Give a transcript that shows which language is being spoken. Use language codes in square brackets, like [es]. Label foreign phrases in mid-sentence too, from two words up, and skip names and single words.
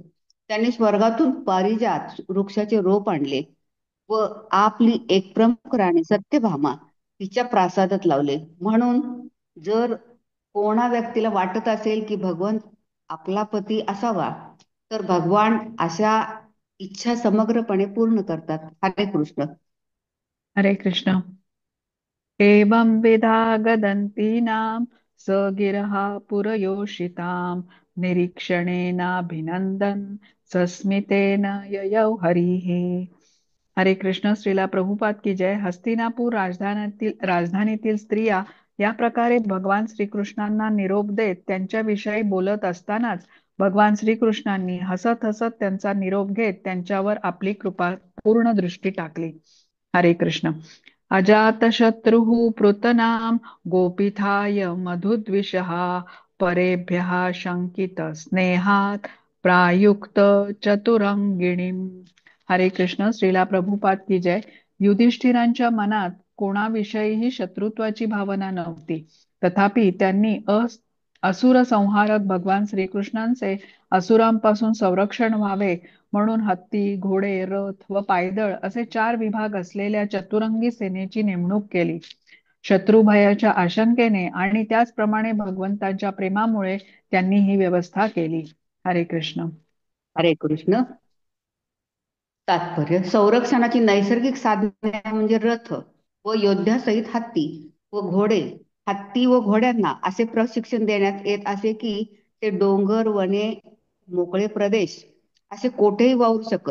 [mr] त्यांनी स्वर्गातून पारिजात वृक्षाचे रोप आणले व आपली एक प्रमुख राणी सत्यभामा तिच्या प्रासादात लावले. म्हणून जर कोणा व्यक्तीला वाटत असेल की भगवंत आपला पती असावा तर भगवान अशा इच्छा समग्रपणे पूर्ण करतात. हरे कृष्ण. हरे कृष्ण. [sa] एवं विधा गदन्तीनां स गिरः पुरयोषितां निरीक्षणेनाभिनन्दन् सस्मितेन ययौ हरिः. [mr] हरे कृष्ण. [hi] श्रीला प्रभुपाद की जय. [mr] हस्तिनापूर राजधानीतील स्त्रिया या प्रकारे भगवान श्रीकृष्णांना निरोप देत त्यांच्याविषयी बोलत असतानाच भगवान श्रीकृष्णांनी हसत हसत त्यांचा निरोप घेत त्यांच्यावर आपली कृपा पूर्ण दृष्टी टाकली. हरे कृष्ण. [sa] अजातशत्रुः पृतनाम गोपीथाय मधुद्विषः परेभ्यः शंकित स्नेहात प्रायुक्त चतुरंगिणीम. [mr] हरे कृष्ण. [hi] श्रीला प्रभुपाद की जय. [mr] युधिष्ठिरांच्या मनात कोणाविषयीही शत्रुत्वाची भावना नव्हती. तथापि त्यांनी असुर संहारक भगवान श्रीकृष्णांचे असुरांपासून संरक्षण व्हावे म्हणून हत्ती, घोडे, रथ व पायदळ असे 4 विभाग असलेल्या चतुरंगी सेनेची नेमणूक केली. शत्रुभयाच्या आशंकेने आणि त्याचप्रमाणे भगवंतांच्या प्रेमामुळे त्यांनी ही व्यवस्था केली. हरे कृष्ण. हरे कृष्ण. तात्पर्य: संरक्षणाची नैसर्गिक साधने म्हणजे रथ व योद्ध्यासहित हत्ती व घोडे. हत्ती व घोड्यांना असे प्रशिक्षण देण्यात येत असे की ते डोंगर, वने, मोकळे प्रदेश असे कोठेही वावरू शकत.